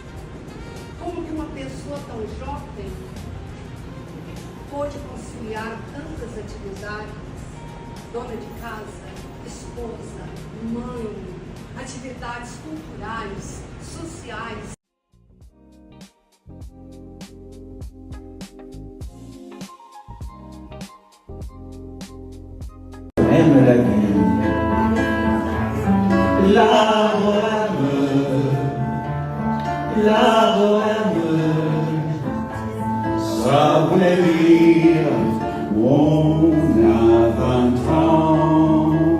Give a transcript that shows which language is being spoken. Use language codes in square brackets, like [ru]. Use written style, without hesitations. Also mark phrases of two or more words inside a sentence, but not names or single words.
[pt] Como que uma pessoa tão jovem pôde conciliar tantas atividades? Dona de casa, esposa, mãe, atividades culturais, sociais. [fr] La bohème, ça voulait dire on a 20 ans.